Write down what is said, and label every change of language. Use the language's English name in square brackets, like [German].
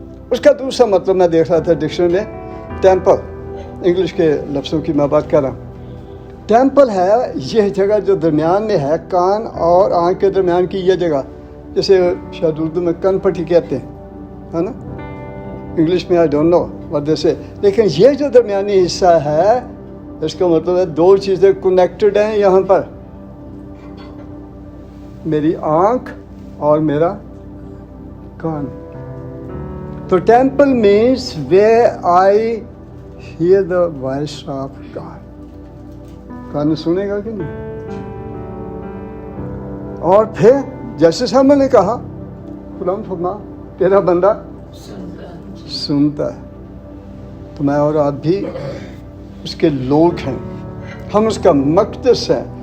[Urdu] اس کا دوسرا مطلب میں دیکھ رہا تھا ڈکشنری میں, ٹیمپل, انگلش کے لفظوں کی میں بات کر رہا ہوں. ٹیمپل ہے یہ جگہ جو درمیان میں ہے, کان اور آنکھ کے درمیان کی یہ جگہ, جسے شاید اردو میں کن پٹی کہتے ہیں, ہے نا. انگلش میں [English] I don't know what they say. [Urdu] لیکن یہ جو درمیانی حصہ ہے اس کا مطلب ہے 2 چیزیں کنیکٹڈ ہیں یہاں پر, میری آنکھ اور میرا کان. [English] تو temple means where I hear the voice of God. [Urdu] کان سنے گا کہ نہیں؟ اور پھر جیسے صاحب نے کہا خدا فرما تیرا بندہ سنتا ہے. تو میں اور آپ بھی اس کے لوگ ہیں, ہم اس کا مقدس ہیں.